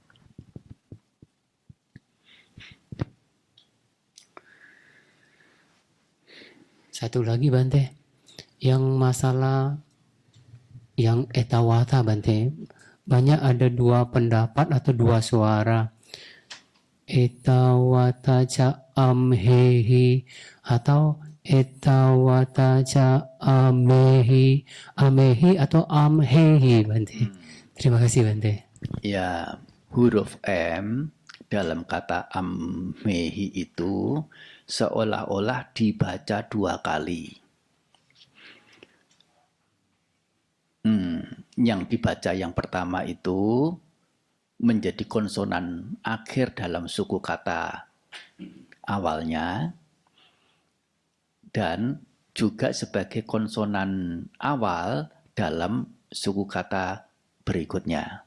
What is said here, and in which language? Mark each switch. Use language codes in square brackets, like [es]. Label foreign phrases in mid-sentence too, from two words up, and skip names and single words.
[id] Satu lagi Bante, yang masalah yang etawata Bante, banyak ada dua pendapat atau dua suara. [pi] Etawata ca amhehi atau etawata ca amehi, amehi atau amhehi Bante. [id] Terima kasih Bante. Ya, huruf M dalam kata ammehi itu seolah-olah dibaca dua kali. Yang dibaca yang pertama itu menjadi konsonan akhir dalam suku kata awalnya dan juga sebagai konsonan awal dalam suku kata berikutnya.